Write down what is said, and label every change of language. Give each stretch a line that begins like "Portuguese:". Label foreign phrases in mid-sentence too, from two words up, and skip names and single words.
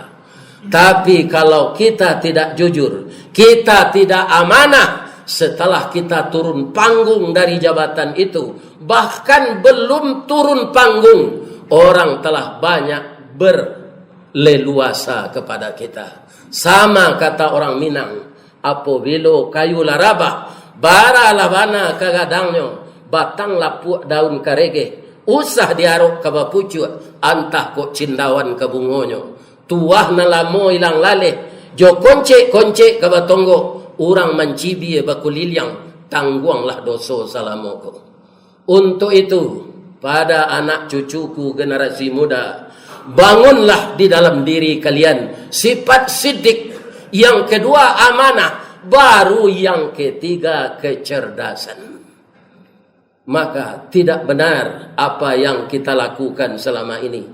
Indonesian: Tapi kalau kita tidak jujur, kita tidak amanah, setelah kita turun panggung dari jabatan itu, bahkan belum turun panggung, orang telah banyak berleluasa kepada kita. Sama kata orang Minang, apabila kayu laraba,
Minangkabau: bara labana kagadangnya, batang lapuk daun karege, usah diarok ke bapucu, antah kok cindawan ke bungonyo. Tuah nalamo ilang lale, jo konce ke batonggo, urang mancibi bakuliliang, tangguanglah doso salamoko.
Indonesian: Untuk itu, pada anak cucuku generasi muda, bangunlah di dalam diri kalian sifat siddiq. Yang kedua amanah, baru yang ketiga kecerdasan. Maka tidak benar apa yang kita lakukan selama ini.